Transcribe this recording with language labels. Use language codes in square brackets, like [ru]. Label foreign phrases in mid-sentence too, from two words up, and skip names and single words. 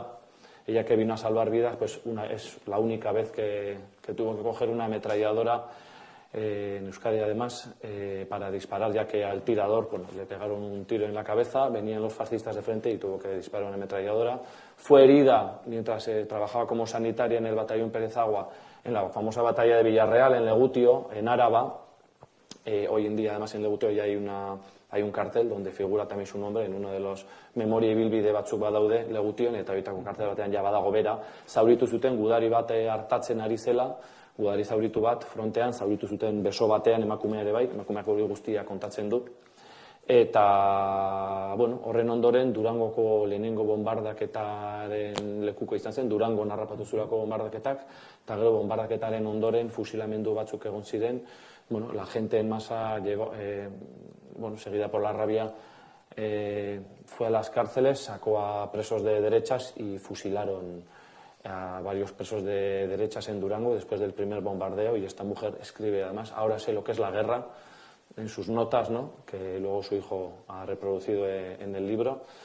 [es] Ella que vino a salvar vidas, pues es la única vez que tuvo que coger una ametralladora en Euskadi además, para disparar, ya que al tirador le pegaron un tiro en la cabeza, venían los fascistas de frente y tuvo que disparar una ametralladora. Fue herida mientras trabajaba como sanitaria en el batallón Pérez Agua, en la famosa batalla de Villarreal, en Legutio, en Áraba. Hoy en día, además, en Legutio ya hay un cartel donde figura también su nombre en uno de los [eu] memoria ibilbide batzuk badaude Legution, eta horietako kartel batean ja badago bera. Zauritu zuten gudari bat hartatzen ari zela, gudari zauritu bat frontean, zauritu zuten beso batean emakumea ere bai, emakumeak hori guztia kontatzen du. Eta, horren ondoren Durangoko lehenengo bombardaketaren lekuko izan zen, Durangon harrapatu zurako bombardaketak, eta gero bombardaketaren ondoren fusilamendu batzuk egon ziren. [es] La gente en masa llegó, seguida por la rabia, fue a las cárceles, sacó a presos de derechas y fusilaron a varios presos de derechas en Durango después del primer bombardeo. Y esta mujer escribe, además, ahora sé lo que es la guerra, en sus notas, ¿no?, que luego su hijo ha reproducido en el libro.